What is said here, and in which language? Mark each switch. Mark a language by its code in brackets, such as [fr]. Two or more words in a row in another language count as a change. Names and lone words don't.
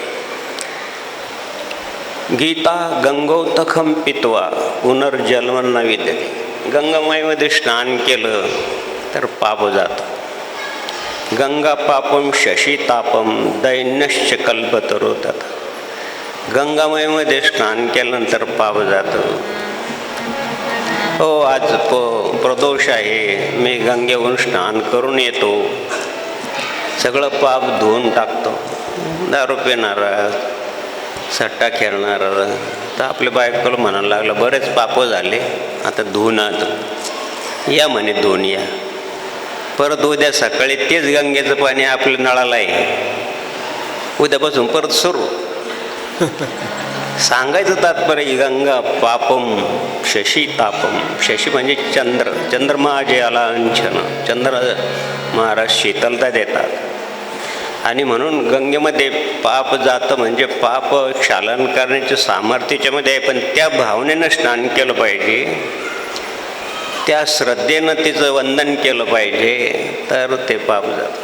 [sa] गीता गंगोतखम पित्वा पुनर्जन्म न विद्यते. [mr] गंगामाईमध्ये स्नान केलं तर पाप जातं. [sa] गंगा पापम शशीतापम दैन्यश्च कल्पतरो तथा. [mr] गंगामाईमध्ये स्नान केल्यानंतर पाप जातं. हो, आज प्रदोष आहे, मी गंगेहून स्नान करून येतो, सगळं पाप धुवून टाकतो. दारू पिणारा, सट्टा खेळणारा तर आपल्या बायकोला म्हणायला लागलं बरेच पाप झाले, आता धुवून आलो, या म्हणे धुवून या. परत उद्या सकाळी तेच गंगेचं पाणी आपल्या नळाला आहे, उद्यापासून परत सुरू. सांगायचं तात्पर्य [sa] गंगा पापम शशी तापम. [mr] शशी म्हणजे चंद्र, चंद्रमा जे आला अंशन, चंद्र महाराज शीतलता देतात आणि म्हणून गंगेमध्ये पाप जातं म्हणजे पाप क्षालन करण्याचे सामर्थ्याच्यामध्ये आहे. पण त्या भावनेनं स्नान केलं पाहिजे, त्या श्रद्धेनं तिचं वंदन केलं पाहिजे, तर ते पाप जातं.